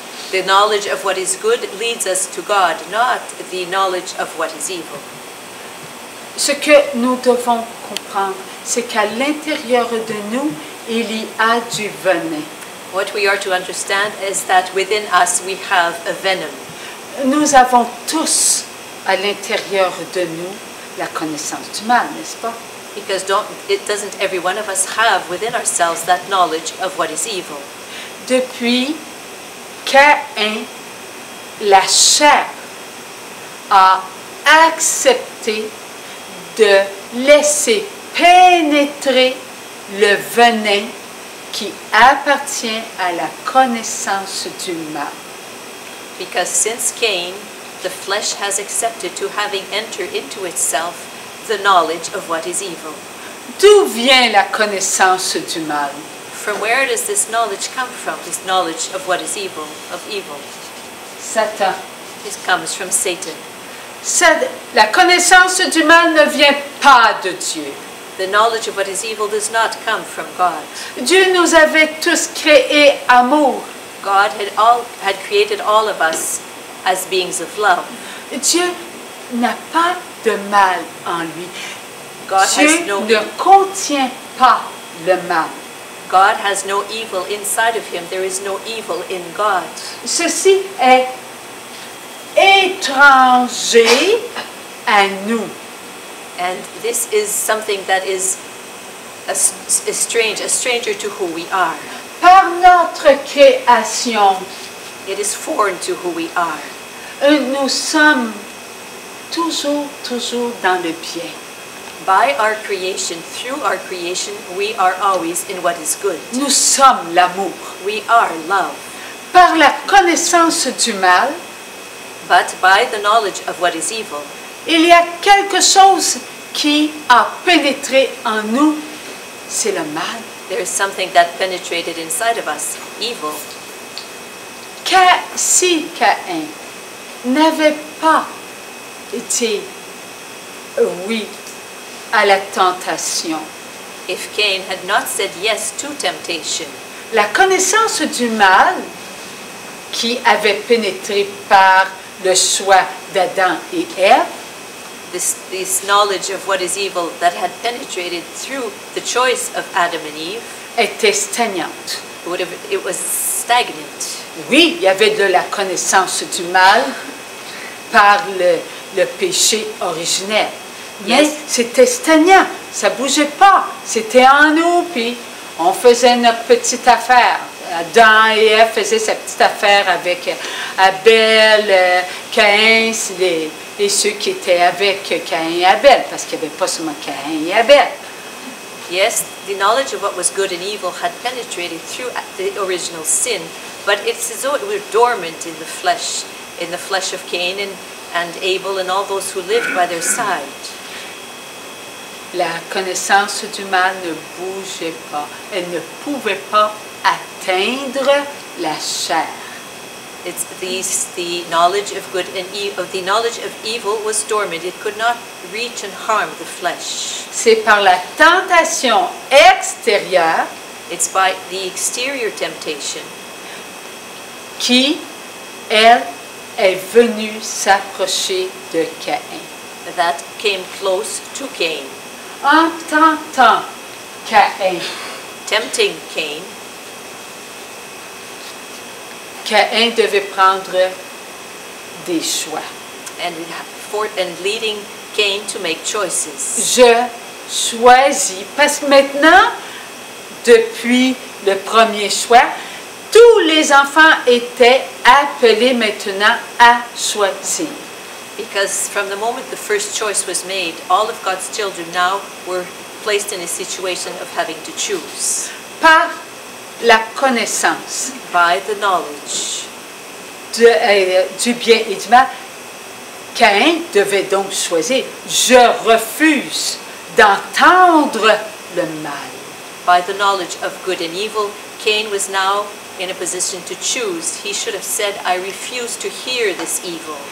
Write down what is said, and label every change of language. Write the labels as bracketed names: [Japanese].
[English] The knowledge of what is good leads us to God, not the knowledge of what is evil. [French] Ce que nous devons comprendre, c'est qu'à l'intérieur de nous, il y a du venin. [English] What we are to understand is that within us we have a venom. [French] Nous avons tous à l'intérieur de nous la connaissance du mal, n'est-ce pas? [English] Because doesn't every one of us have within ourselves that knowledge of what is evil? [French] Depuis Caïn, la chair a accepté de laisser pénétrer le venin qui appartient à la connaissance du mal. [English] Because since Cain, the flesh has accepted to having entered into itself the knowledge of what is evil. [French] D'où vient la connaissance du mal? [English] From where does this knowledge come from, this knowledge of what is evil, of evil? [French] Satan. [English] It comes from Satan. [French] La connaissance du mal ne vient pas de Dieu. [English] The knowledge of what is evil does not come from God. [French] Dieu nous avait tous créés amour. [English] God had created all of us as beings of love. [French] Dieu n'a pas de mal en lui. Dieu ne contient pas le mal. [English] God has no evil inside of him. There is no evil in God. [French] Ceci est étranger à nous. [English] And this is something that is a stranger to who we are. [French] Par notre création, [English] it is foreign to who we are. [French] Nous sommes toujours dans le bien. [English] By our creation, through our creation, we are always in what is good. [French] Nous sommes l'amour. [English] We are love. [French] Par la connaissance du mal, [English] but by the knowledge of what is evil, [French] il y a quelque chose qui a pénétré en nous, c'est le mal. [English] There is something that penetrated inside of us, evil. [French] Si Caïn n'avait pas été oui à la tentation, [English] if Cain had not said yes to temptation, [French] la connaissance du mal qui avait pénétré par le choix d'Adam et Ève, [English] this knowledge of what is evil that had penetrated through the choice of Adam and Eve, [French] était stagnante. [English] It was stagnant. [French] Oui, il y avait de la connaissance du mal par le péché originel. Mais c'était stagnant, ça bougeait pas. C'était en nous, puis on faisait notre petite affaire. Adam et Ève faisaient sa petite affaire avec Abel, Caïn, et ceux qui étaient avec Caïn et Abel, parce qu'il n'y avait pas seulement Caïn et Abel. [English] Yes, the knowledge of what was good and evil had penetrated through the original sin, but it's as though it were dormant in the flesh of Cain and Abel and all those who lived by their side. [French] La connaissance du mal ne bougeait pas. Elle ne pouvait pas atteindre la chair. [English] It's the knowledge of good and evil. The knowledge of evil was dormant. It could not reach and harm the flesh. [French] C'est par la tentation extérieure. [English] It's by the exterior temptation. [French] Qui, elle, est venue s'approcher de Caïn. [English] That came close to Cain. [French] En tentant Caïn. [English] Tempting Cain. [French] Caïn devait prendre des choix. [English] And leading Cain to make choices. [French] Je choisis, parce que maintenant, depuis le premier choix, tous les enfants étaient appelés maintenant à choisir. [English] Because from the moment the first choice was made, all of God's children now were placed in a situation of having to choose. [French] Par la connaissance. [English] By the knowledge. [French] du bien et du mal, Caïn devait donc choisir. Je refuse d'entendre le mal. [English] By the knowledge of good and evil, Cain was now in a position to choose. He should have said, I refuse to hear this evil.